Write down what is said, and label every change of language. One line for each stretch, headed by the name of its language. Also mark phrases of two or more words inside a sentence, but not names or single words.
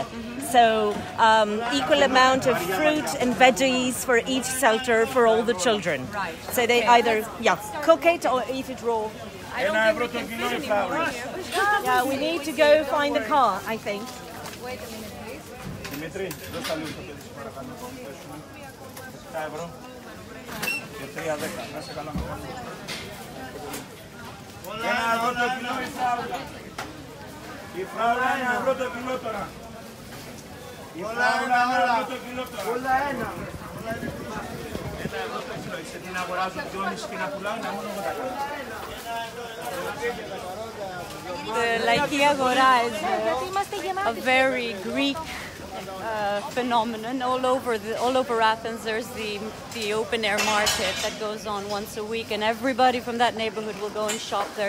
English: So equal amount of fruit and veggies for each shelter for all the children. So they either cook it or eat it raw. I don't think we can fit anymore here. Yeah, we need to go find a car, I think. Wait a minute, please.
Greek: Δημήτρη, δώσ' τα λίγο στο παιδί σου παρακαλώ. 7 ευρώ και 3,10. Να σε καλά με κάνει. 1 ευρώ το κιλό η φράουλα. Η φράουλα 1 ευρώ το κιλό τώρα. Η φράουλα 1 ευρώ το κιλό τώρα. Όλα 1. 1 ευρώ το κιλό. Είσαι την αγοράζω 2,5 και να πουλάω είναι μόνο εγώ τα κάνω.
English: The Laiki Agora is a very Greek phenomenon. All over Athens, there's the open air market that goes on once a week, and everybody from that neighborhood will go and shop there.